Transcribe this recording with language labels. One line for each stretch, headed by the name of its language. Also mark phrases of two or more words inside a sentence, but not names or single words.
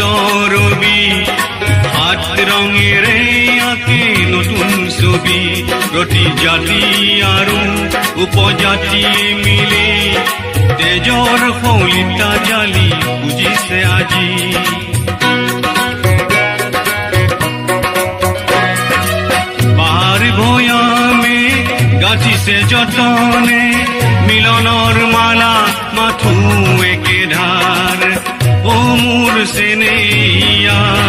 Bangla: রবি হাত রঙের আঁকে নতুন ছবি।
Assamese: প্রতি জাতি আৰু উপজাতি মিলি তেজৰ শলিতা জালি বুজিছে আজি। বাৰ ভৈয়ামে গাঁঠিছে যতনে মিলনৰ মালা মাথো একে ধাৰ ও মোর সেনেয়া